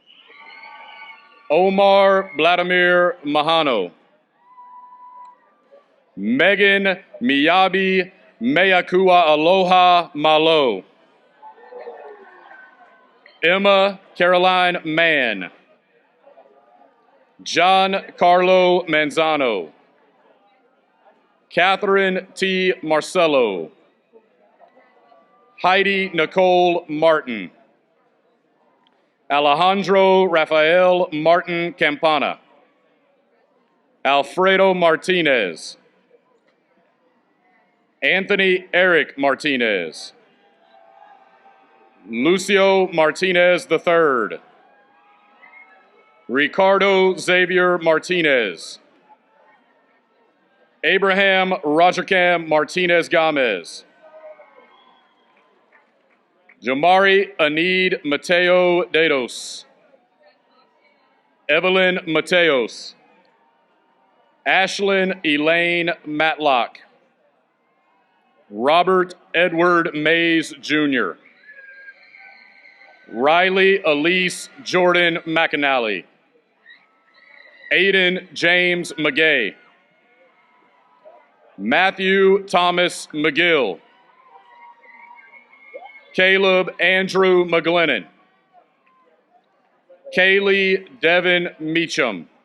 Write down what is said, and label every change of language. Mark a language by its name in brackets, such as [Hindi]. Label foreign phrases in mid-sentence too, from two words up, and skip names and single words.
[English] Omar Vladimir Mahano, Megan Miyabi Mayakua Aloha Malo, Emma Caroline Mann, John Carlo Manzano, Catherine T. Marcello, Heidi Nicole Martin, Alejandro Rafael Martin Campana, Alfredo Martinez, Anthony Eric Martinez, Lucio Martinez III, Ricardo Xavier Martinez, Abraham Rogercam Martinez Gomez, Jamari Anid Mateo Dedos, Evelyn Mateos, Ashlyn Elaine Matlock, Robert Edward Mays Jr., Riley Elise Jordan McAnally, Aiden James McGay, Matthew Thomas McGill, Caleb Andrew McGlennon, Kaylee Devin Meacham,